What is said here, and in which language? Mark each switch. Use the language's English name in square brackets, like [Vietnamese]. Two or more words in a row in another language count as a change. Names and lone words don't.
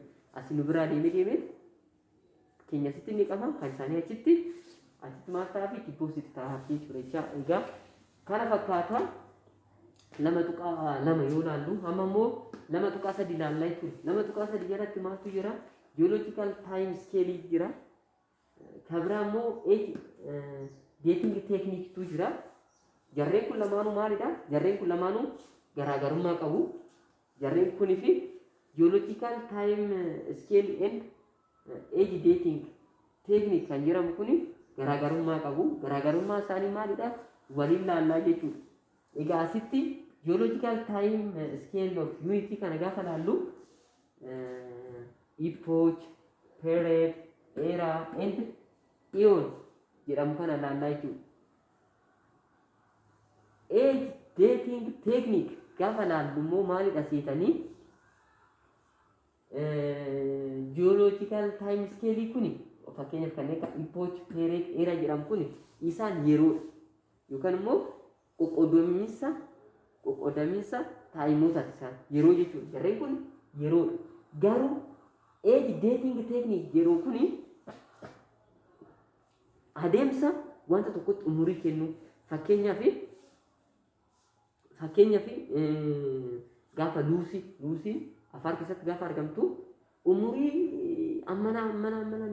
[Oromo] Asii nu biraa deemee keenya asitti ni qaba. Kan isaanii achitti maal ta'aa fi deposit ta'aa jechuudha. Egaa kana fakkaata. Lama yoo ilaallu amma immoo 2.3 ilaallaa jechuudha. 2.3 jalatti maaltu jira? [English] Geological time scale [Oromo] jira. Kan biraa immoo [English] dating technique [Oromo] tu jira. Jarreen kun lamaanuu maalidha? Jarreen kun lamaanuu garaagarummaa qabu. Jarreen kunii fi [English] geological time scale and age dating technique [Oromo] kan jedhamu kuni garaagarummaa qabu. Garaagarummaa isaanii maalidha? Waliin laallaa jechuudha. Egaa asitti [English] geological time scale of unity [Oromo] kana gaafa laallu [English] epoch, period, era and eon [Oromo] jedhamu kana laallaa jechuudha. [English] Age dating technique [Oromo] gaafa laallu immoo maalidha seetanii [English] geological time scale [Oromo] kuni fakkeenyaaf kanneen akka epoch, period, era jedhamu kuni isaan yeroodha yookaan immoo qoqqoodamiinsa taayimotaati isaan yeroo jechuudha. Jarreen kun yeroodha. Garuu [English] age dating technique [Oromo] yeroo kuni adeemsa wanta tokkotti umurii kennu fakkeenyaaf gaafa luusii afaan keessatti gaafa argamtu umurii ammana